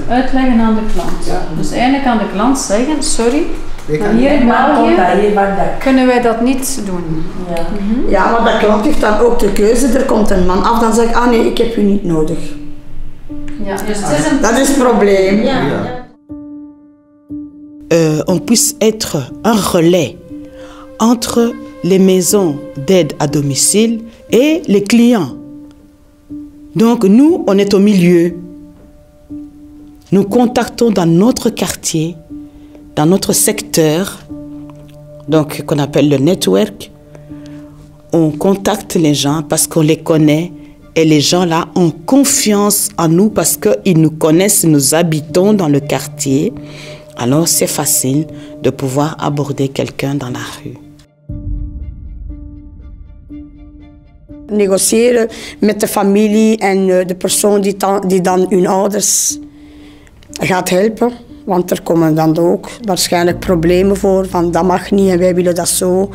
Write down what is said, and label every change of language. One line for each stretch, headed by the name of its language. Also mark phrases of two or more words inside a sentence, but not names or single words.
Dutch: Uitleggen aan de klant. Ja. Dus eigenlijk aan de klant zeggen, sorry, maar hier in België kunnen wij dat niet doen. Ja. Ja, maar de klant heeft dan ook de keuze, er komt een man af, dan zeg ik, ah nee, ik heb u niet nodig. Ja, dus het is dat is het probleem. Ja.
French: On puisse être un relais entre les maisons d'aide à domicile et les clients. Donc nous, on est au milieu. Nous contactons dans notre quartier, dans notre secteur, donc qu'on appelle le network. On contacte les gens parce qu'on les connaît et les gens là ont confiance en nous parce qu'ils nous connaissent, nous habitons dans le quartier. alors c'est facile de pouvoir aborder quelqu'un dans la rue.
Dutch: Negociëren met de familie en de persoon die dan hun ouders gaat helpen. Want er komen dan ook waarschijnlijk problemen voor, van dat mag niet en wij willen dat zo.